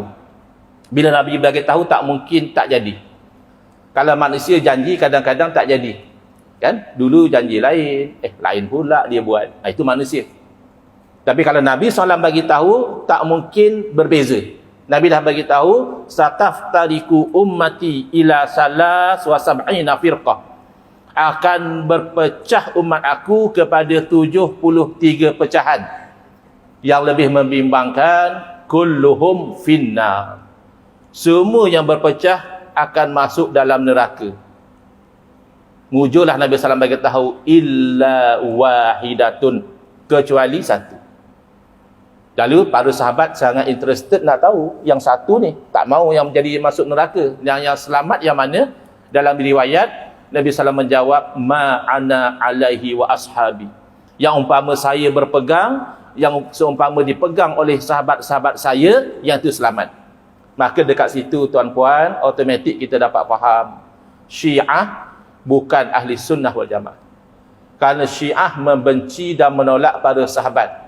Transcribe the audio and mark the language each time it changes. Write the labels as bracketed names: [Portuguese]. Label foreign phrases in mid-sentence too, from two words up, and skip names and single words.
[Malay] Bila Nabi bagi tahu, tak mungkin tak jadi. Kalau manusia janji, kadang-kadang tak jadi. Kan? Dulu janji lain, lain pula dia buat. Itu manusia. Tapi kalau Nabi SAW bagi tahu, tak mungkin berbeza. Nabi dah bagi tahu, [Arabic] ستفترق أمتي إلى ثلاث وسبعين فرقة. [Malay] Akan berpecah umat aku kepada 73 pecahan. Yang lebih membimbangkan, [Arabic] كلهم في النار. [Malay] Semua yang berpecah akan masuk dalam neraka. Mujurlah Nabi SAW bagi tahu, [Arabic] إلا واحدة, [Malay] kecuali satu. Lalu para sahabat sangat interested nak tahu yang satu ni, tak mau yang menjadi masuk neraka. Yang selamat yang mana? Dalam riwayat Nabi SAW menjawab, [Arabic] ما أنا عليه وأصحابي. [Malay] Yang umpama saya berpegang, yang seumpama dipegang oleh sahabat-sahabat saya, yang itu selamat. Maka dekat situ tuan-puan, automatik kita dapat faham, Syiah bukan [Arabic] أهل سنة والجماعة. [Malay] Kerana Syiah membenci dan menolak para sahabat.